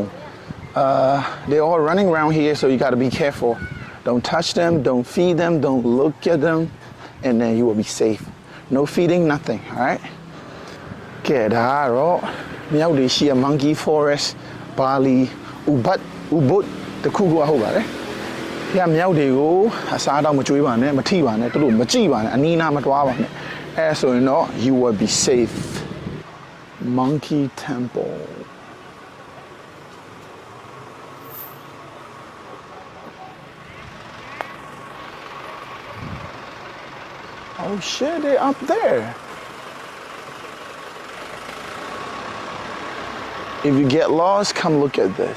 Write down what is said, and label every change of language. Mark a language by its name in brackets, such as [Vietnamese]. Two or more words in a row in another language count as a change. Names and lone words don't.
[English] They're all running around here, so you got to be careful. Don't touch them, don't feed them, don't look at them, and then you will be safe. No feeding, nothing, all right? Okay, đó. Meow de xie monkey forest, Bali, Ubud, the kugu ahoba, eh? [Burmese] ဒီမြောက်တွေကိုအစားတော့မကျွေးပါနဲ့မထိပါနဲ့တို့မကြည့်ပါနဲ့အနီးနားမတွားပါနဲ့အဲဆိုရင်တော့ [English] you will be safe. Monkey temple. Oh shit, they're up there. If you get lost, come look at this.